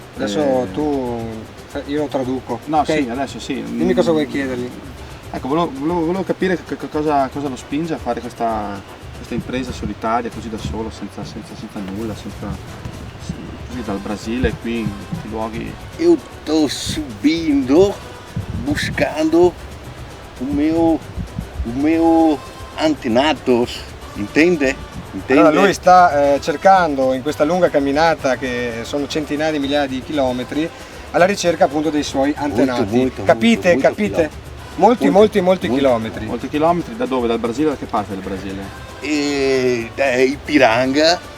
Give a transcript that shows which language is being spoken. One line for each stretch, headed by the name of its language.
Italian: Adesso io lo traduco. No, okay. Sì, adesso sì. Dimmi cosa vuoi chiedergli. Ecco, volevo capire cosa lo spinge a fare questa impresa solitaria, così da solo, senza nulla, così dal Brasile, qui in questi luoghi.
Portuguese: Eu tô subindo, buscando o meu antenatos, intende?
Italian: Allora lui sta cercando in questa lunga camminata, che sono centinaia di migliaia di chilometri, alla ricerca appunto dei suoi antenati. Capite? Molto Molti chilometri. Molti chilometri, da dove? Dal Brasile? Da che parte del Brasile? e dai Ipiranga.